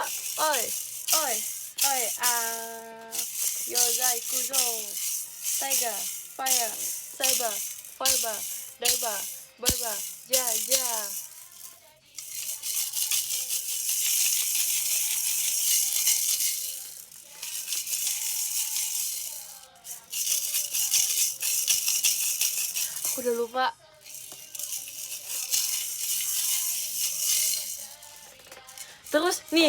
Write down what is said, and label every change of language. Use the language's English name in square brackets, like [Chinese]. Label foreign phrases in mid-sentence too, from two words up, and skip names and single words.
[Indonesian] Oi, oi, oi, Yozai Kuzo, Taiga, Fire, Saiba, Fiber, Daiba, Baiba, Ja, Ja. Aku udah lupa. Terus nih.